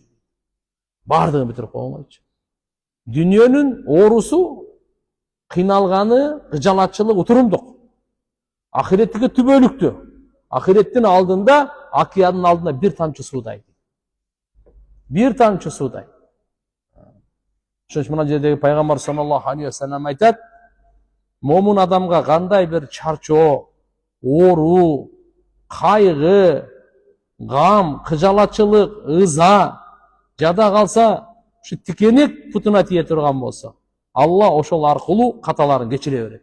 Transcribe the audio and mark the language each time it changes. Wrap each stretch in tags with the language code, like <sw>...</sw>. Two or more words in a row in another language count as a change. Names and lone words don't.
<ky>Бардыгын бүтүрүп койгончу. Дүниөнүн оорусу, кыйналганы, кыжалатчылык, утурумдук. Ахиреттики түбөлүктүү. Ахиреттин алдында, океандын алдында бир тамчы суудай. Бир тамчы суудай. Ошон үчүн мына жердеги пайгамбар</ky> <ar>صلى الله عليه وسلم</ar> <ky>айтат: момун адамга кандай бир чарчоо, оору, кайгы, гам, кыжалатчылык, ыза жада калса, ушу тикенек путуна тие турган болсо, Алла ошол аркылуу каталарын кечире берет.</ky>